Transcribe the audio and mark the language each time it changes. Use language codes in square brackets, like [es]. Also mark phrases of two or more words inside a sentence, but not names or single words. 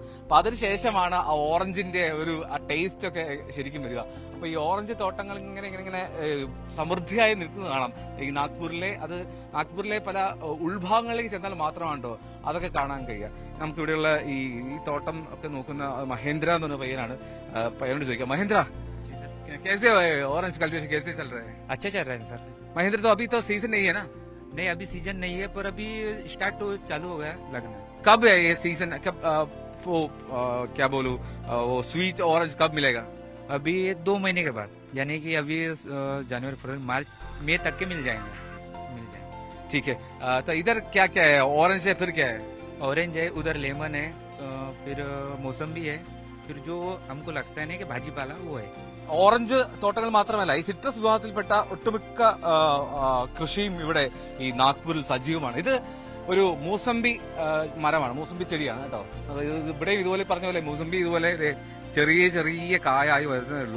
[ml] അപ്പൊ അതിനുശേഷമാണ് ആ ഓറഞ്ചിന്റെ ഒരു ടേസ്റ്റ് ഒക്കെ ശരിക്കും വരിക. അപ്പൊ ഈ ഓറഞ്ച് തോട്ടങ്ങൾ ഇങ്ങനെ സമൃദ്ധിയായി നിൽക്കുന്നത് കാണാം ഈ നാഗ്പൂരിലെ പല ഉൾഭാഗങ്ങളിലേക്ക് ചെന്നാൽ മാത്രമാണോ അതൊക്കെ കാണാൻ കഴിയുക. നമുക്ക് ഇവിടെയുള്ള ഈ തോട്ടം ഒക്കെ നോക്കുന്ന മഹേന്ദ്ര എന്ന് പറഞ്ഞ പയ്യനാണ്. പയ്യനോട് ചോദിക്കാം, [hi] മഹേന്ദ്ര कैसे [en] orange cultivation [hi] कैसे चल रहे हैं? अच्छा चल रहा है सर. महेंद्र, तो अभी तो सीजन नहीं है ना? नहीं, अभी सीजन नहीं है, पर अभी स्टार्ट तो चालू हो गया लगना. कब है ये सीजन? कब वो क्या बोलूं, वो [en] sweet orange [hi] कब मिलेगा? अभी 2 महीने के बाद, यानी कि अभी जनवरी फरवरी मार्च मई तक के मिल जाएंगे. ठीक है. तो इधर क्या क्या है? ऑरेंज है, फिर क्या है? ऑरेंज है, उधर लेमन है, फिर मौसम्बी है, फिर जो हमको लगता है ना कि भाजी पाला वो है. [ml] ഓറഞ്ച് തോട്ടങ്ങൾ മാത്രമല്ല, ഈ സിട്രസ് വിഭാഗത്തിൽപ്പെട്ട ഒട്ടുമിക്ക കൃഷിയും ഇവിടെ ഈ നാഗ്പൂരിൽ സജീവമാണ്. ഇത് ഒരു മൂസമ്പി മരമാണ്, മൂസമ്പി ചെടിയാണ് കേട്ടോ. ഇവിടെ ഇതുപോലെ പറഞ്ഞ പോലെ മൂസമ്പി ഇതുപോലെ ചെറിയ ചെറിയ കായായി വരുന്നതേ ഉള്ളൂ.